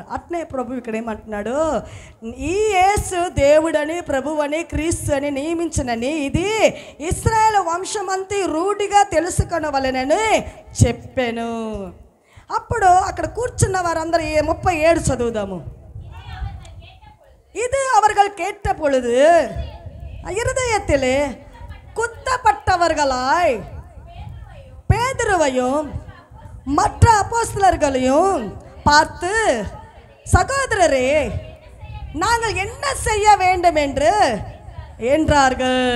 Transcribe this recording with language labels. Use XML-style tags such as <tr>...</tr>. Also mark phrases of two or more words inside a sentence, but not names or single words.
<te>అట్నే ప్రభు ఇక్కడ ఏమంటున్నాడు? ఈ యేసు దేవుడని ప్రభువని క్రీస్తు అని నియమించినని ఇది ఇశ్రాయేలు వంశమంతా రూఢిగా తెలుసుకొనవలెనని చెప్పాను. అప్పుడు అక్కడ కూర్చున్న వారందరూ 37 చదువుదాము.</te> <ta>இது அவர்கள் கேட்ட பொழுது இருதயத்திலே குத்தப்பட்டவர்களாய் பேதுருவையும் மற்ற அப்போஸ்தலர்களையும் பார்த்து, சகோதரரே நாங்கள் என்ன செய்ய வேண்டும் என்று என்றார்கள்.</ta>